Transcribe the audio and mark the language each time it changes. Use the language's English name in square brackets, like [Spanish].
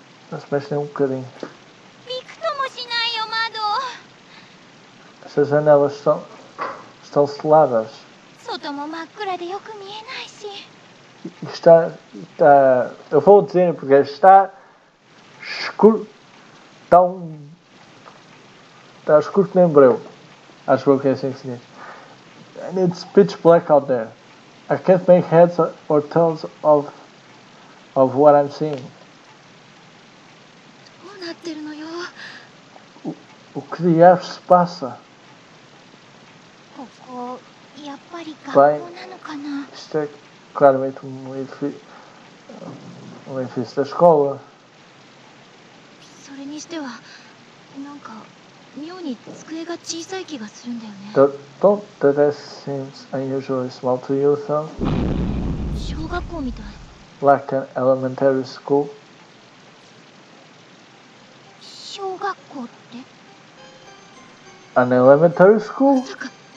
[Portuguese] Não se mexe nem um bocadinho. [Japanese] びくともしないよ窓 [Portuguese] Essas janelas estão seladas. [Japanese] 外も真っ暗でよく見えないし [Portuguese] E está... Eu vou dizer porque está escuro. Está escuro que nem breu. Acho eu que é assim que se diz. [English] And it's pitch black out there. I can't make heads or tails of what I'm seeing. [Japanese] どうなってるのよ [Portuguese] O que diabos se passa? [Japanese] ここやっぱり学校なのかな [Portuguese] Isto é claramente um edifício da escola. [Japanese] それにしてはなんか妙に机が小さい気がするんだよね [English] Don't the desk seems unusually small to you, though? [Japanese] 小学校みたい [English] Like an elementary school? [Japanese] 小学校って [English] An elementary school? [Japanese] まさか